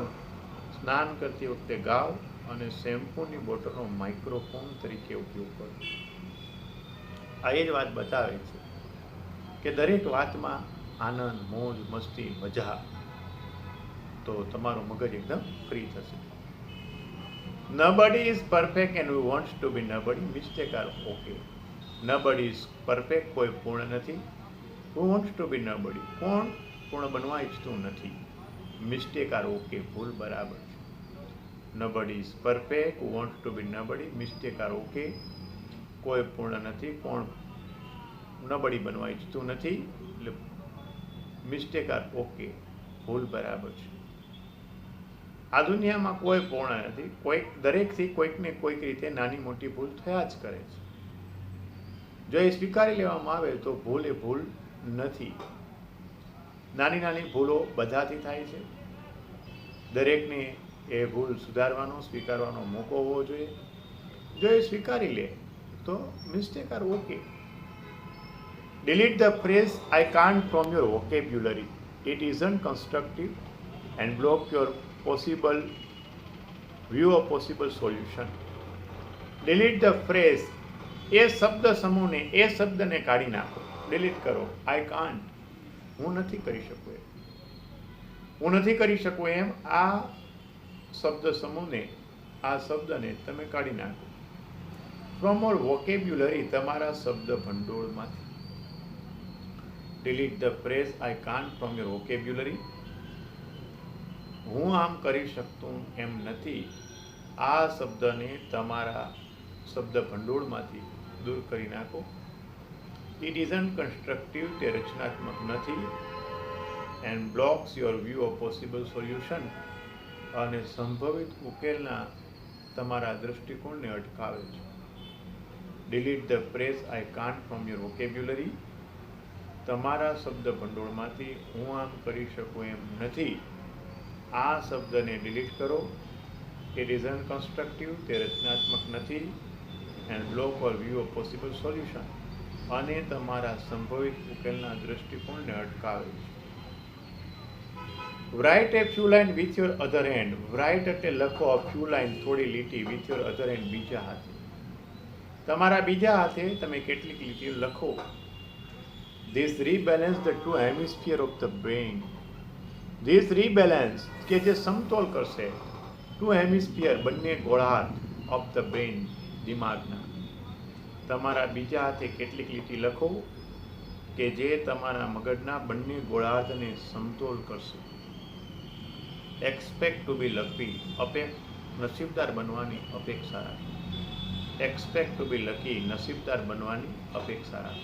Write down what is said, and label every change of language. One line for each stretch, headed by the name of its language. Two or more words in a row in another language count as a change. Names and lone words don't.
Gujarati: સ્નાન કરતી વખતે ગાઓ અને શેમ્પૂની બોટલનો માઇક્રોફોન તરીકે ઉપયોગ કરો. આ એ જ વાત બતાવે છે કે દરેક વાતમાં આનંદ, મોજ, મસ્તી, મજા, તો તમારું મગજ એકદમ ફ્રી થશે.
English: Nobody is perfect and who wants to be nobody, mistake are okay. Nobody is perfect,
Gujarati: કોઈ પૂર્ણ નથી.
English: Who wants to be nobody,
Gujarati: કોણ પૂર્ણ બનવા ઈચ્છતું નથી.
English: Mistake are okay,
Gujarati: ભૂલ બરાબર છે.
English: Nobody is perfect, who wants to be nobody, mistake are okay.
Gujarati: કોઈ પૂર્ણ નથી, કોણ નબળી બનવા ઈચ્છતું નથી. એટલે
English: mistake are okay,
Gujarati: ભૂલ બરાબર છે. આ દુનિયામાં કોઈ પૂર્ણ નથી. દરેકથી કોઈકને કોઈક રીતે નાની મોટી ભૂલ થયા જ કરે છે. જો એ સ્વીકારી લેવામાં આવે તો ભૂલ એ ભૂલ નથી. નાની નાની ભૂલો બધાથી થાય છે. દરેકને એ ભૂલ સુધારવાનો, સ્વીકારવાનો મોકો હોવો જોઈએ. જો એ સ્વીકારી લે તો
English: mistake are okay. Delete the phrase I can't from your vocabulary. It isn't constructive and block your possible view of possible solution. Delete the phrase.
Gujarati: એ શબ્દ સમૂહને, એ શબ્દને કાઢી નાખો, ડિલીટ કરો.
English: I can't,
Gujarati: હું નથી કરી શકું એમ. હું નથી કરી શકું એમ આ શબ્દ સમૂહને, આ શબ્દને તમે કાઢી નાખો.
English: from your vocabulary,
Gujarati: તમારા શબ્દ ભંડોળમાંથી.
English: Delete the phrase I can't from your vocabulary.
Gujarati: હું આમ કરી શકતું એમ નથી, આ શબ્દને તમારા શબ્દ ભંડોળમાંથી દૂર કરી નાખો.
English: It isn't constructive,
Gujarati: તે રચનાત્મક નથી.
English: And blocks your view of possible solution,
Gujarati: અને સંભવિત ઉકેલના તમારા દૃષ્ટિકોણને અટકાવે છે.
English: Delete the phrase I can't from your vocabulary.
Gujarati: તમારા શબ્દ ભંડોળમાંથી હું આમ કરી શકું એમ નથી, આ શબ્દને ડિલીટ કરો.
English: it is unconstructive,
Gujarati: તે રચનાત્મક નથી.
English: and block our view of possible solution,
Gujarati: અને તમારા સંભવિત ઉકેલના દૃષ્ટિકોણને અટકાવે છે.
English: write a few line with your other hand. રાઇટ
Gujarati: એટલે લખો,
English: a few line,
Gujarati: થોડી લીટી,
English: with your other hand,
Gujarati: બીજા હાથે. તમારા બીજા હાથે તમે કેટલીક લીટીઓ લખો.
English: This rebalance the two hemisphere of the brain. This rebalance,
Gujarati: કે જે સમતોલ કરશે,
English: two hemisphere,
Gujarati: બંને ગોળાર્ધ,
English: of the brain,
Gujarati: દિમાગના. તમારા બીજા હાથે કેટલીક લીટી લખો કે જે તમારા મગજના બંને ગોળાર્ધને સમતોલ કરશે.
English: expect to be lucky,
Gujarati: નસીબદાર બનવાની અપેક્ષા રાખો.
English: expect to be lucky,
Gujarati: નસીબદાર બનવાની અપેક્ષા રાખો.